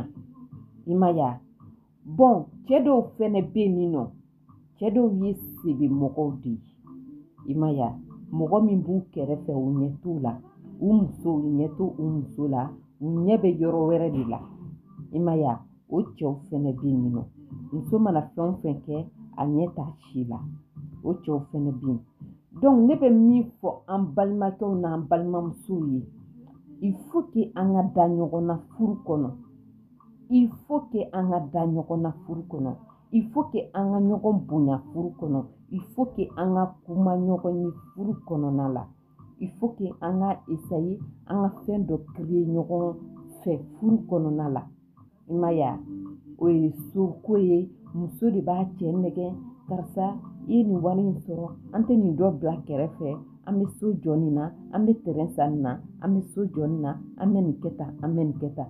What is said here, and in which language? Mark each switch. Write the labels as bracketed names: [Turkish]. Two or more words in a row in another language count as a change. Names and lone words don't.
[Bambara] i ma ye wa bon cɛ dɔw fɛnɛ bɛ yen nɔ cɛ dɔw ye sebe mɔgɔw de ye i ma ye wa mɔgɔ min b'u kɛrɛfɛ u ɲɛ t'u la u ɲɛ t'u muso la u ɲɛ bɛ yɔrɔ wɛrɛ de la i ma ye wa o cɛw fɛnɛ bɛ yen nɔ muso mana fɛn o fɛn kɛ a ɲɛ t'a si la o cɛw fɛnɛ bɛ yen donc ne bɛ min fɔ an balimakɛw n'an balimamusow ye [French] il faut que [Bambara] an ka da ɲɔgɔn na furu kɔnɔ [French] il faut que [Bambara] an ka da ɲɔgɔn na furu kɔnɔ [French] il faut que [Bambara] an ka ɲɔgɔn bonya furu kɔnɔ [French] il faut que [Bambara] an ka kuma ɲɔgɔn ye furu kɔnɔna la [French] il faut que [Bambara] an ka essayer an ka fɛn dɔ créer ɲɔgɔn fɛ furu kɔnɔna la i ma ye wa o ye soko ye muso de b'a cɛ nɛgɛ karisa i ye nin wari in sɔrɔ an tɛ nin dɔ bila kɛrɛfɛ an bɛ so jɔ nin na an bɛ terrain san nin na an bɛ so jɔ nin na an bɛ nin kɛ tan an bɛ nin kɛ tan